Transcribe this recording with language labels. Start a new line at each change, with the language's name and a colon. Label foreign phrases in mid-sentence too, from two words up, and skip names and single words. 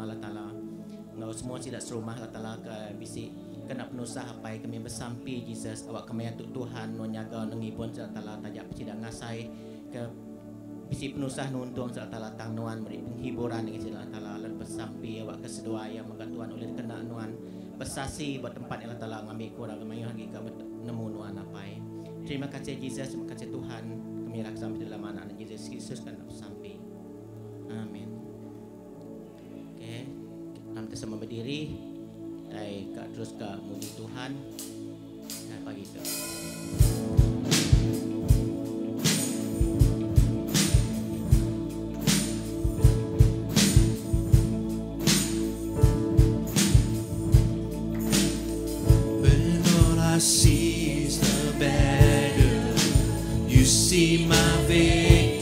Iban: Allah Taala ngau semua tidak serumah Allah Taala ke bisi kena penusah apa kami bersampi Jesus awak kami untuk Tuhan menjaga nangipun Allah Taala tajak tidak ngasai ke bisi penusah nuntung Allah Taala tang nuan beri penghiburan dengan Allah Taala lalu bersampi awak kesedua yang mengkat Tuhan oleh kena nuan bersasi buat tempat Allah Taala ngambil kurang kami lagi kami nemu nuan apa terima kasih Jesus terima kasih Tuhan kami raksa dalam anak Yesus Kristus kan bersampi amin.
Malay: Kita sama berdiri, kita terus ke muji Tuhan. Nah, pagi itu.
English: When all I see is the battle, you see my victory.